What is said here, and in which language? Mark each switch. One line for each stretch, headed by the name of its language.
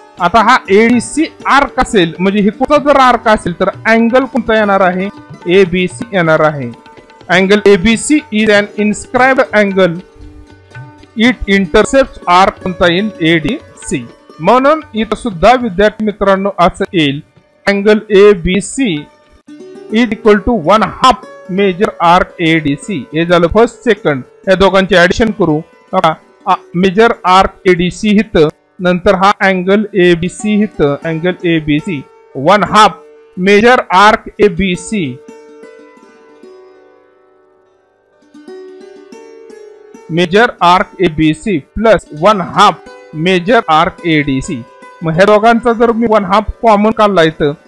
Marathi: आता हा ADC arc असेल म्हणजे हे कोणता जर आर्क असेल तर अँगल कोणता येणार आहे ABC येणार आहे.
English: Angle ABC is an inscribed angle. It intercepts arc कोणता येईल ADC.
Marathi: म्हणून इथं सुद्धा विद्यार्थी मित्रांनो असं येईल angle ABC is equal to 1/2 major arc ADC. हे झालं फर्स्ट सेकंड. या दोघांचे ऍडिशन करू. मेजर आर्क ADC इथं नंतर हा अँगल ABC इथं angle ABC 1/2 major arc ABC plus 1/2 major arc ADC. मग ह्या दोघांचा जर मी 1/2 कॉमन काढला इथं